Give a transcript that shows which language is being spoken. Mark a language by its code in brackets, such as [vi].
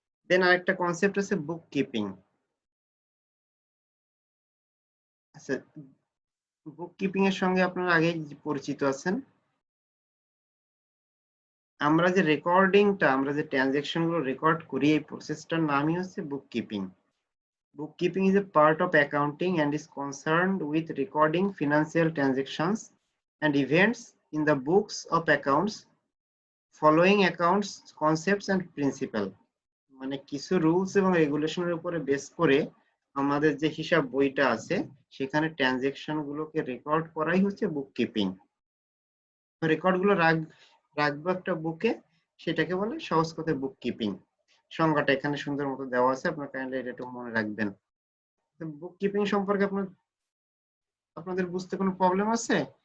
[bn] দেন আরেকটা কনসেপ্ট আছে বুক কিপিং। আচ্ছা, বুক কিপিং এর সঙ্গে আপনারা আগেই পরিচিত আছেন। আমরা যে ট্রানজাকশন গুলো রেকর্ড করি, এই প্রসেসটার নামই হচ্ছে বুক keeping. [en] Bookkeeping is a part of accounting and is concerned with recording financial transactions and events in the books of accounts following accounts concepts and principle. [bn] মানে কিছু রুলস এবং রেগুলেশনের উপরে বেস করে আমাদের যে হিসাব বইটা আছে সেখানে ট্রানজাকশন গুলোকে রেকর্ড করাই হচ্ছে বুককিপিং। রেকর্ড গুলো রাখবো একটা বুকে, সেটাকে বলে সহজ কথায় বুককিপিং। সংজ্ঞাটা এখানে সুন্দর মতো দেওয়া আছে, আপনারা কাইন্ডলি এটা একটু মনে রাখবেন। বুককিপিং সম্পর্কে আপনাদের বুঝতে কোনো প্রবলেম আছে?